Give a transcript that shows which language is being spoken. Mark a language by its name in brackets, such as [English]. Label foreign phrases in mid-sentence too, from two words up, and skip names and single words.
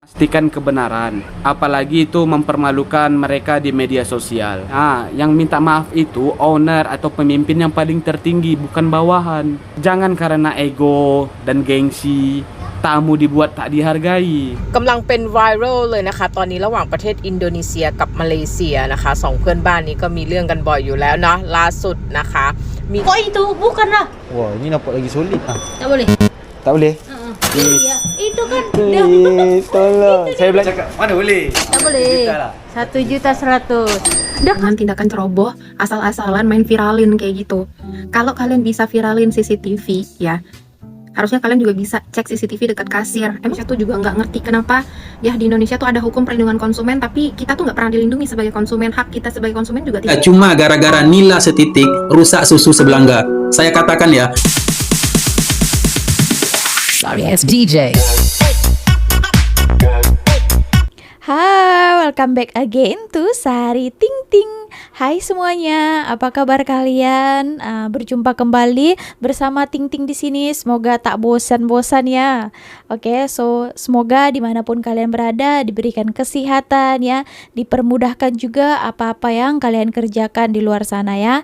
[Indonesian] Pastikan kebenaran, apalagi itu mempermalukan mereka di media sosial. Yang minta maaf itu owner atau pemimpin yang paling tertinggi, bukan bawahan. Jangan karena ego dan gengsi, tamu dibuat tak dihargai. [Thai] กำลังเป็นไวรัลเลยนะคะตอนนี้ระหว่างประเทศอินโดนีเซียกับมาเลเซียนะคะสองเพื่อนบ้านนี้ก็มีเรื่องกันบ่อยอยู่แล้วเนาะล่าสุดนะคะมี [Indonesian] Kok itu? Bukan lah. Wah, ini nampak lagi solid. [Malay] Tak boleh. Tak boleh? [Indonesian] Iya. Itu kan. Tolong. [Malay] Saya bilang cakap, mana boleh? Tak boleh. 1.100.000. [Indonesian] Dengan tindakan ceroboh asal-asalan main viralin kayak gitu. Kalau kalian bisa viralin CCTV ya, harusnya kalian juga bisa cek CCTV dekat kasir. Saya tuh juga nggak ngerti kenapa ya di Indonesia tuh ada hukum perlindungan konsumen, tapi kita tuh nggak pernah dilindungi sebagai konsumen. Hak kita sebagai konsumen juga tidak. Cuma gara-gara nila setitik rusak susu sebelangga. Saya katakan ya. [English] Sorry, it's DJ. Hai, welcome back again to Sari Ting Ting. [Indonesian] Hai semuanya, apa kabar kalian? Berjumpa kembali bersama Ting Ting di sini. Semoga tak bosan-bosan ya. Oke, so semoga dimanapun kalian berada diberikan kesehatan ya, dipermudahkan juga apa-apa yang kalian kerjakan di luar sana ya.